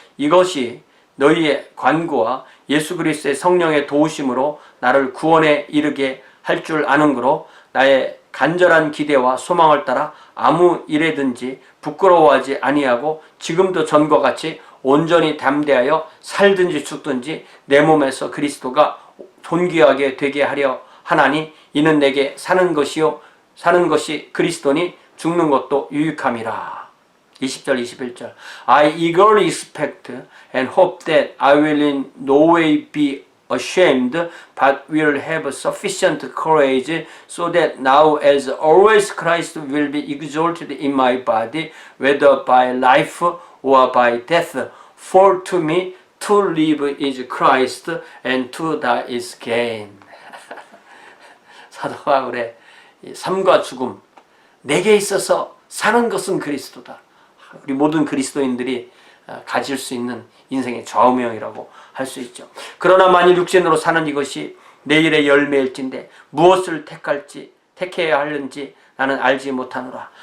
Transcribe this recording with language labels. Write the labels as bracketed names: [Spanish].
[Korean] 이것이 너희의 관구와 예수 그리스도의 성령의 도우심으로 나를 구원에 이르게 할 줄 아는 거로 나의 간절한 기대와 소망을 따라 아무 일에든지 부끄러워하지 아니하고 지금도 전과 같이 온전히 담대하여 살든지 죽든지 내 몸에서 그리스도가 존귀하게 되게 하려 하나니 이는 내게 사는 것이 그리스도니 죽는 것도 유익함이라. 20절 21절 [English] I eagerly expect and hope that I will in no way be ashamed but will have sufficient courage so that now as always Christ will be exalted in my body whether by life or by death. For to me to live is Christ and to die is gain. [Korean] 사도 바울의 삶과 죽음, 내게 있어서 사는 것은 그리스도다. 우리 모든 그리스도인들이 가질 수 있는 인생의 좌우명이라고 할 수 있죠. 그러나 만일 육신으로 사는 이것이 내일의 열매일진데 무엇을 택해야 하는지 나는 알지 못하노라.